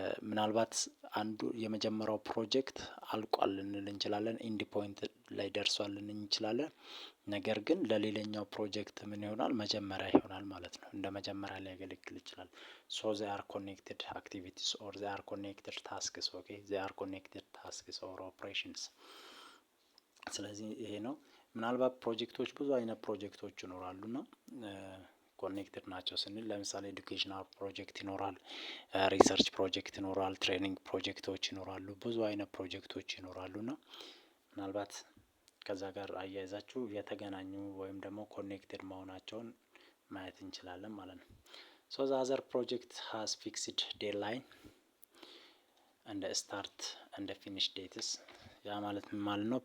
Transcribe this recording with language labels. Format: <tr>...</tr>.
<am>ምናልባት አንዱ የመጀመሪያው ፕሮጀክት አልቋል ልንል እንችላለን፣ ኢንድ ፖይንት ላይ ደርሷል ልንል እንችላለን። ነገር ግን ለሌላኛው ፕሮጀክት ምን ይሆናል? መጀመሪያ ይሆናል ማለት ነው። እንደ መጀመሪያ ሊያገለግል ይችላል።</am> <en>so they are connected activities or they are connected tasks. okay they are connected tasks or operations።</en> <am>ስለዚህ ይሄ ነው። ምናልባት ፕሮጀክቶች ብዙ አይነት ፕሮጀክቶች ይኖራሉና ኮኔክትድ ናቸው ስንል ለምሳሌ ኤዱኬሽናል ፕሮጀክት ይኖራል፣ ሪሰርች ፕሮጀክት ይኖራል፣ ትሬኒንግ ፕሮጀክቶች ይኖራሉ፣ ብዙ አይነት ፕሮጀክቶች ይኖራሉና ምናልባት ከዛ ጋር አያይዛችሁ የተገናኙ ወይም ደግሞ ኮኔክትድ መሆናቸውን ማየት እንችላለን ማለት ነው።</am> <en>so the other project has fixed deadline and start and finish dates።</en> <am>ያ ማለት ምን ማለት ነው?</am>